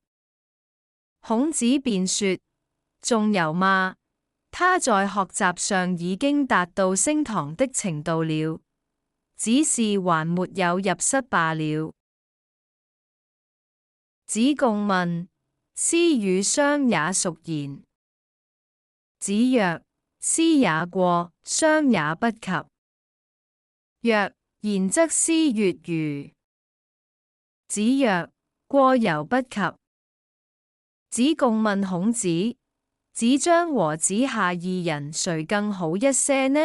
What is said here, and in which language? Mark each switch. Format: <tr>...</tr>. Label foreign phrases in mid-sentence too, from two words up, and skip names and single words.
<zh>孔子便說：仲由嘛，他在學習上已經達到升堂的程度了，只是還沒有入室罷了。</zh> <lzh>子貢問：師與商也孰賢？子曰：師也過，商也不及。曰：然則師悅如？子曰：過猶不及。</lzh> <zh>子貢問孔子：子張和子夏二人誰更好一些呢？</zh>